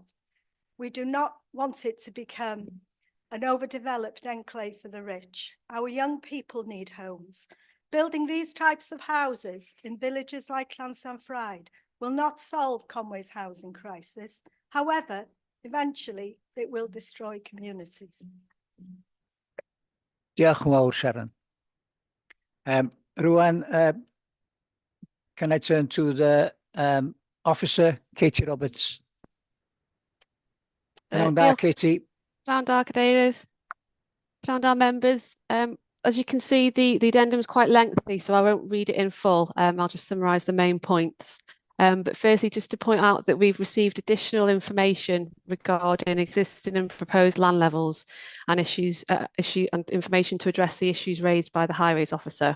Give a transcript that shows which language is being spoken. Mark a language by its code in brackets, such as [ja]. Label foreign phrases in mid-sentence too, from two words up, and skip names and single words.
[en] We do not want it to become an overdeveloped enclave for the rich. Our young people need homes. Building these types of houses in villages like Llansanfraid will not solve Conway's housing crisis. However, eventually it will destroy communities. [cy] Diolch yn fawr, Sharon. Rwan, [en] can I turn to the Officer, Katie Roberts? [cy] Pnawn da, Katie. Pnawn da, Cadeirydd. Pnawn da, [en] members. As you can see, the addendum is quite lengthy, so I won't read it in full. I'll just summarise the main points. But firstly, just to point out that we've received additional information regarding existing and proposed land levels and and information to address the issues raised by the Highways Officer.